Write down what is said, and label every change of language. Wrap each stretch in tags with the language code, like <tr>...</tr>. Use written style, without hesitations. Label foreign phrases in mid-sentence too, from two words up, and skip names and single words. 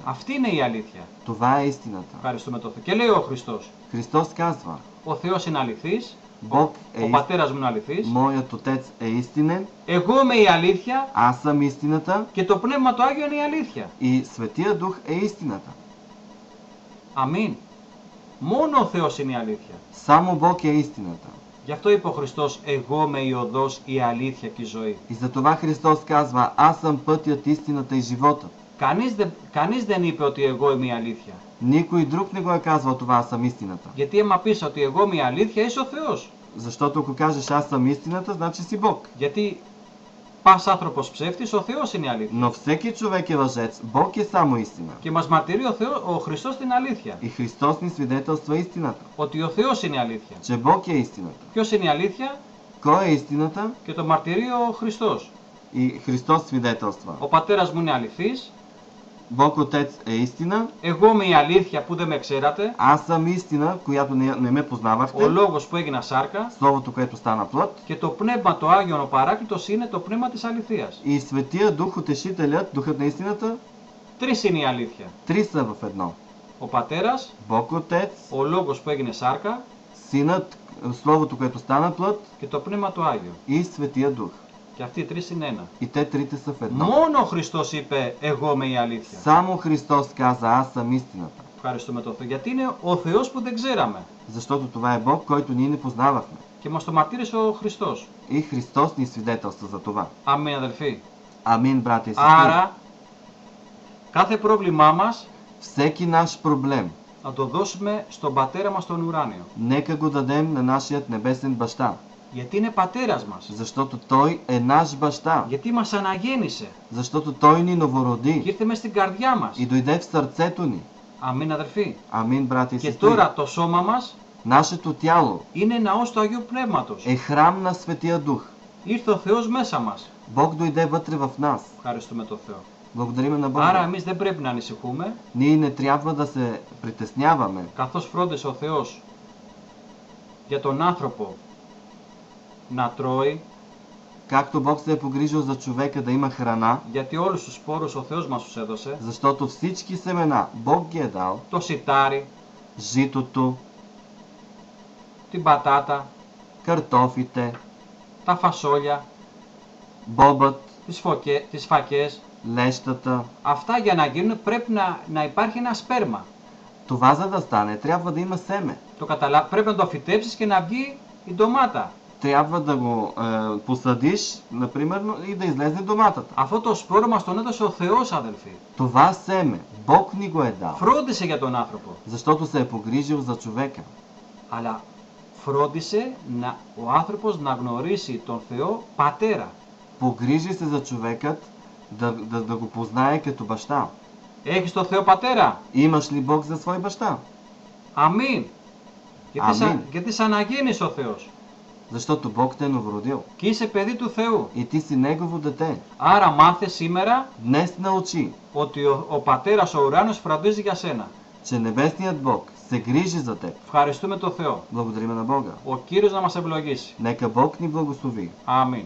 <el>Αυτή είναι η αλήθεια.</el> <bg>Това е истината.</bg> <el>Ευχαριστούμε τον Θεό. Και λέει ο Χριστός,</el> <bg>Христос казва,</bg> <el>ο Θεός είναι αληθής,</el> <bg>Бог</bg> <el>ο</el> <bg>е</bg> <el>Πατέρας μου είναι αληθής,</el> <bg>Моят Отец е истинен,</bg> <el>εγώ είμαι η αλήθεια</el> <bg>аз съм истината</bg> <el>και το Πνεύμα το Άγιο είναι η αλήθεια.</el> <bg>и Светия Дух е истината.</bg> <el>Αμήν. Μόνο ο Θεός είναι η αλήθεια.</el> <bg>Само Бог е истината.</bg> <el>Γι' αυτό είπε ο Χριστός, εγώ είμαι η οδός, η αλήθεια και η ζωή.</el> <bg>И затова Христос казва, аз съм пътят, истината и живота.</bg> <el>Κανείς δεν είπε ότι εγώ είμαι η αλήθεια.</el> <bg>Никой друг не го е казвал това, аз съм истината.</bg> <el>Γιατί άμα πεις ότι εγώ είμαι η αλήθεια, είσαι ο Θεός.</el> <bg>Защото ако кажеш аз съм истината, значи си Бог.</bg> <el>Γιατί πας άνθρωπος ψεύτης, ο Θεός είναι η αλήθεια.</el> <bg>Но всеки човек е лъжец, Бог е само истина.</bg> <el>Και μας μαρτυρεί ο Χριστός την αλήθεια.</el> <bg>И Христос ни свидетелства истината,</bg> <el>Ότι ο Θεός είναι η αλήθεια.</el> <bg>че Бог е истината.</bg> <el>Ποιος είναι η αλήθεια?</el> <bg>Кой е истината?</bg> <el>Και το μαρτυρεί ο Χριστός.</el> <bg>И Христос свидетелства.</bg> <el>Ο πατέρας μου είναι αληθής.</el> <bg>Бог Отец е истина,</bg> <el>Εγώ είμαι η αλήθεια που δεν με ξέρατε.</el> <bg>аз съм истина, която не ме познавахте,</bg> <el>Ο Λόγος που έγινα σάρκα.</el> <bg>Словото, което стана плът,</bg> <el>Και το Πνεύμα το Άγιον, ο Παράκλητος, είναι το Πνεύμα της αληθείας.</el> <bg>и Светия Дух, Утешителят, Духът на истината,</bg> <el>Τρεις είναι η αλήθεια.</el> <bg>три са в едно.</bg> <el>Ο Πατέρας,</el> <bg>Бог Отец,</bg> <el>ο Λόγος που έγινε σάρκα</el> <bg>Синът, Словото, което стана плът,</bg> <el>και το Πνεύμα το Άγιο.</el> <bg>и Светия Дух.</bg> <el>Και αυτοί οι τρεις είναι ένα.</el> <bg>И те трите са в едно.</bg> <el>Μόνο ο Χριστός είπε, εγώ είμαι η αλήθεια.</el> <bg>Само Христос каза, аз съм истината.</bg> <el>Ευχαριστούμε τον Θεό. Γιατί είναι ο Θεός που δεν ξέραμε.</el> <bg>Защото това е Бог, който ние не познавахме.</bg> <el>Και μας το μαρτύρησε ο Χριστός.</el> <bg>И Христос ни свидетелства за това.</bg> <el>Αμήν, αδελφοί.</el> <bg>Амин, брати и сестри.</bg> <el>Άρα, κάθε πρόβλημά μας</el> <bg>Всеки наш проблем,</bg> <el>να το δώσουμε στον Πατέρα μας τον ουράνιο.</el> <bg>нека го дадем на нашият небесен баща.</bg> <el>Γιατί είναι Πατέρας μας.</el> <bg>Защото Той е наш баща.</bg> <el>Γιατί μας αναγέννησε.</el> <bg>Защото Той ни</bg> <el>Και</el> <bg>новороди</bg> <el>ήρθε μες στην καρδιά μας.</el> <bg>и дойде в сърцето ни.</bg> <el>Αμήν, αδελφοί.</el> <bg>Амин, брати и</bg> <el>Και</el> <bg>сестри.</bg> <el>τώρα το σώμα μας</el> <bg>Нашето тяло</bg> <el>είναι ναός του Αγίου Πνεύματος.</el> <bg>е храм на Светия Дух.</bg> <el>Ήρθε ο Θεός μέσα μας.</el> <bg>Бог дойде вътре в нас.</bg> <el>Ευχαριστούμε τον Θεό.</el> <bg>Благодариме на</bg> <el>Άρα</el> <bg>Бога.</bg> <el>εμείς δεν πρέπει να ανησυχούμε,</el> <bg>Ние не трябва да се притесняваме,</bg> <el>καθώς φρόντισε ο Θεός για τον άνθρωπο να τρώει,</el> <bg>както Бог се е погрижил за човека да има храна,</bg> <el>γιατί όλους τους σπόρους ο Θεός μας τους έδωσε,</el> <bg>защото всички семена Бог ги е дал,</bg> <el>το σιτάρι,</el> <bg>житото,</bg> <el>την πατάτα,</el> <bg>картофите,</bg> <el>τα φασόλια,</el> <bg>бобът,</bg> <el>τις φακές.</el> <bg>лещата.</bg> <el>Αυτά για να γίνουν πρέπει να υπάρχει ένα σπέρμα.</el> <bg>Това за да стане, трябва да има семе.</bg> <el>Πρέπει να το αφυτέψεις και να βγει η ντομάτα.</el> <bg>Трябва да го посадиш, например, и да излезе доматата.</bg> <el>Αυτό το σπόρο μας τον έδωσε ο Θεός, αδελφοί.</el> <bg>Това семе, Бог ни го е дал,</bg> <el>Φρόντισε για τον άνθρωπο.</el> <bg>защото се е погрижил за човека.</bg> <el>Αλλά φρόντισε ο άνθρωπος να γνωρίσει τον Θεό Πατέρα.</el> <bg>Погрижи се за човекът да го познае като баща.</bg> <el>Έχεις τον Θεό Πατέρα.</el> <bg>Имаш ли Бог за свой баща?</bg> <el>Αμήν. Αμήν. Γιατί σ' αναγέννησε ο Θεός.</el> <bg>Защото Бог те е новородил.</bg> <el>Και είσαι παιδί του Θεού.</el> <bg>И ти си Негово дете.</bg> <el>Άρα μάθε σήμερα</el> <bg>Днес научи,</bg> <el>ότι ο Πατέρας ο ουράνιος φροντίζει για σένα.</el> <bg>че небесният Бог се грижи за теб.</bg> <el>Ευχαριστούμε τον Θεό.</el> <bg>Благодариме на Бога.</bg> <el>Ο Κύριος να μας ευλογήσει.</el> <bg>Нека Бог ни благослови.</bg> <el>Αμήν.</el>